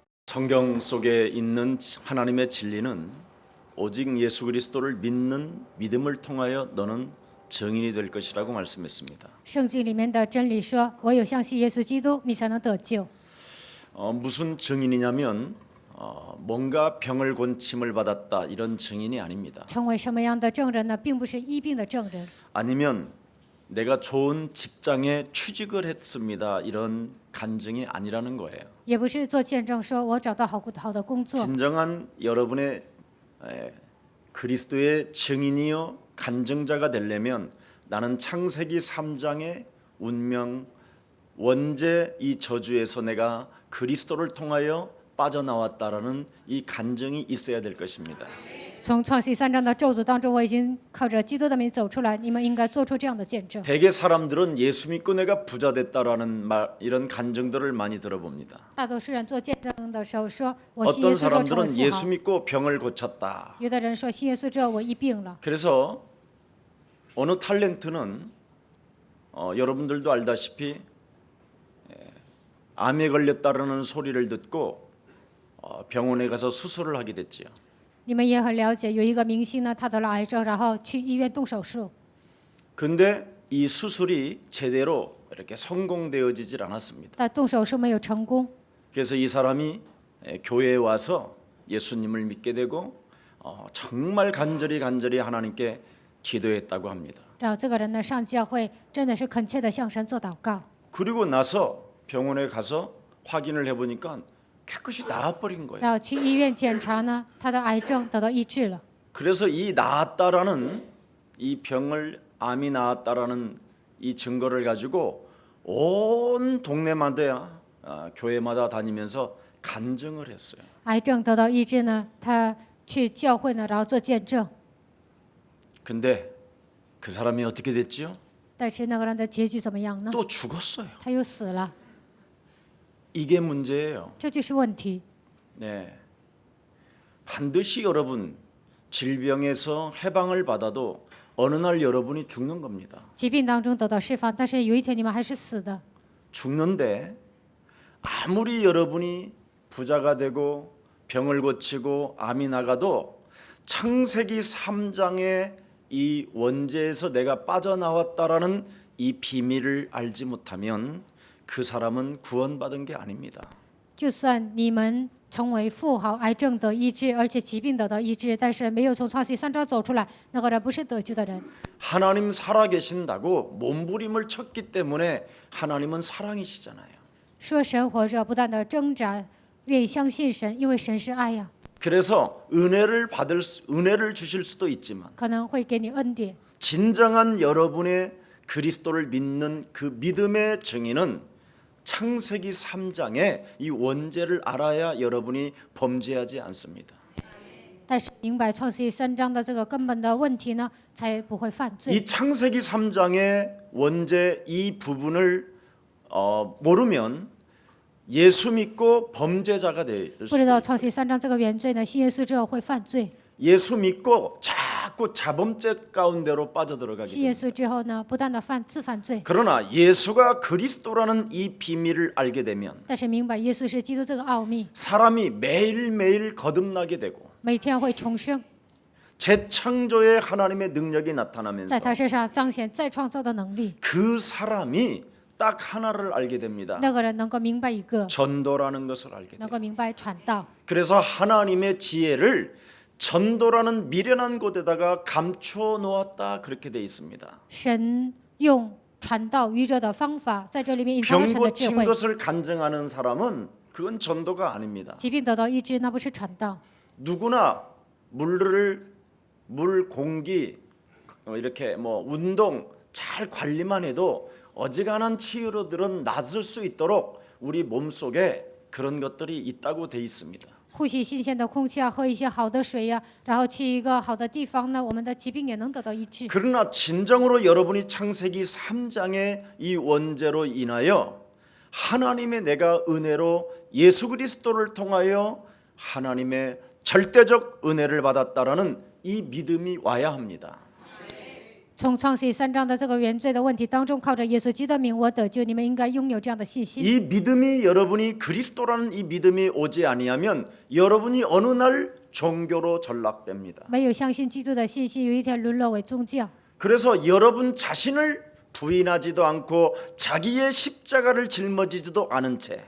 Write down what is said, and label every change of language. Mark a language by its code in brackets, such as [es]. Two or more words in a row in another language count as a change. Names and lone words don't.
[ko] 성경 속에 있는 하나님의 진리는 오직 예수 그리스도를 믿는 믿음을 통하여 너는 증인이 될 것이라고 말씀했습니다. [zh] 圣经里面的真理说，唯有相信耶稣基督，你才能得救。 [ko] 무슨 증인이냐면 뭔가 병을 고침을 받았다 이런 증인이 아닙니다. [zh] 成为什么样的证人呢？并不是医病的证人， [ko] 아니면 내가 좋은 직장에 취직을 했습니다 이런 간증이 아니라는 거예요. [zh] 也不是做见证说我找到好的工作。 [ko] 진정한 여러분의 그리스도의 증인이요 간증자가 되려면 나는 창세기 3장의 운명 원죄 이 저주에서 내가 그리스도를 통하여 빠져나왔다라는 이 간증이 있어야 될 것입니다. [zh] 从创世3章的咒诅当中，我已经靠着基督的名走出来。你们应该做出这样的见证。 [ko] 대개 사람들은 예수 믿고 내가 부자 됐다라는 말 이런 간증들을 많이 들어봅니다. [zh] 大多数人做见证的时候说，我信耶 [ko] 어떤 [zh] 稣之后成为 [ko] 사람들은 [zh] 富 [ko] 예수 [zh] 豪。 [ko] 믿고 병을 고쳤다. [zh] 有的人说信耶稣之后我医病了。 [ko] 그래서 어느 탤런트는 여러분들도 알다시피 암에 걸렸다라는 소리를 듣고 병원에 가서 수술을 하게 됐지요. [zh] 你们也很了解，有一个明星呢，他得了癌症，然后去医院动手术。 [ko] 근데 이 수술이 제대로 이렇게 성공되어지질 않았습니다. [zh] 但动手术没有成功， [ko] 그래서 이 사람이 교회에 와서 예수님을 믿게 되고 정말 간절히 하나님께 기도했다고 합니다. [zh] 然后这个人呢上教会，真的是恳切的向神做祷告。 [ko] 그리고 나서 병원에 가서 확인을 해보니까 깨끗이 나아버린 거예요. [zh] 然后去医院检查呢，他的癌症得到医治了。 [ko] 그래서 이 나았다라는 이 병을 암이 나았다라는 이 증거를 가지고 온 동네마다 교회마다 다니면서 간증을 했어요. [zh] 癌症得到医治呢，他去教会呢，然后做见证。 [ko] 근데 그 사람이 어떻게 됐지요? [zh] 但是那个人的结局怎么样呢？ [ko] 또 죽었어요. [zh] 他又死了， [ko] 이게 문제예요. [zh] 这就是问题。 [ko] 네. 반드시 여러분 질병에서 해방을 받아도 어느 날 여러분이 죽는 겁니다. [zh] 疾病当中得到释放，但是有一天你们还是死的。 [ko] 죽는데 아무리 여러분이 부자가 되고 병을 고치고 암이 나가도 창세기 3장의 이 원죄에서 내가 빠져나왔다라는 이 비밀을 알지 못하면 그 사람은 구원받은 게 아닙니다. [zh] 就算你们成为富豪，癌症得医治，而且疾病得到医治，但是没有从创世3章走出来，那个人不是得救的人。 [ko] 하나님 살아계신다고 몸부림을 쳤기 때문에 하나님은 사랑이시잖아요. [zh] 说神活着，不断的挣扎，愿意相信神，因为神是爱呀， [ko] 그래서 은혜를 주실 수도 있지만 [zh] 可能会给你恩典。 [ko] 진정한 여러분의 그리스도를 믿는 그 믿음의 증인은 창세기 3장에 이 원죄를 알아야 여러분이 범죄하지 않습니다. [zh] 但是明白创世3章的这个根本的问题呢，才不会犯罪。 [ko] 이 창세기 3장의 원죄 이 부분을 모르면 예수 믿고 범죄자가 될 [zh] 不 [ko] 수 [zh] 知道 [ko] 있어요. [zh] 创世3章这个原罪呢，信耶稣之后会犯罪。 [ko] 예수 믿고 자꾸 자범죄 가운데로 빠져들어가게 [zh] 信耶 [ko] 됩니다. [zh] 稣之后呢，不断的自犯罪。 [ko] 그러나 예수가 그리스도라는 이 비밀을 알게 되면 [zh] 但是明白耶稣是基督这个奥秘， [ko] 사람이 매일매일 거듭나게 되고 [zh] 每天会重生， [ko] 재창조의 하나님의 능력이 [zh] 在 [ko] 나타나면서 [zh] 他身上彰显再创造的能力。 [ko] 그 사람이 딱 하나를 알게 됩니다. [zh] 那个人能够明白一个， [ko] 전도라는 것을 알게 [zh] 能 [ko] 돼요. [zh] 够明白传道。 [ko] 그래서 하나님의 지혜를 전도라는 미련한 곳에다가 감추어 놓았다 그렇게 돼 있습니다. [zh] 神用传道愚者的方法，在这里面隐藏了 [ko] 병 [zh] 神的智 [ko] 고친 [zh] 慧。 [ko] 것을 간증하는 사람은 그건 전도가 아닙니다. [zh] 疾病得到医治，那不是传道。 [ko] 누구나 물 공기 이렇게 뭐 운동 잘 관리만 해도 어지간한 치유로들은 낫을 수 있도록 우리 몸속에 그런 것들이 있다고 돼 있습니다. [zh] 呼吸新鲜的空气啊，喝一些好的水呀、然后去一个好的地方呢，我们的疾病也能得到医治。 [ko] 그러나 진정으로 여러분이 창세기 3장의 이 원죄로 인하여 하나님의 내가 은혜로 예수 그리스도를 통하여 하나님의 절대적 은혜를 받았다라는 이 믿음이 와야 합니다. [zh] 从创世3章的这个原罪的问题当中，靠着耶稣基督的名我得救，你们应该拥有这样的信心。 [ko] 이 믿음이 여러분이 그리스도라는 이 믿음이 오지 아니하면 여러분이 어느 날 종교로 전락됩니다. [zh] 没有相信基督的信心，有一天沦落为宗教。 [ko] 그래서 여러분 자신을 부인하지도 않고 자기의 십자가를 짊어지지도 않은 채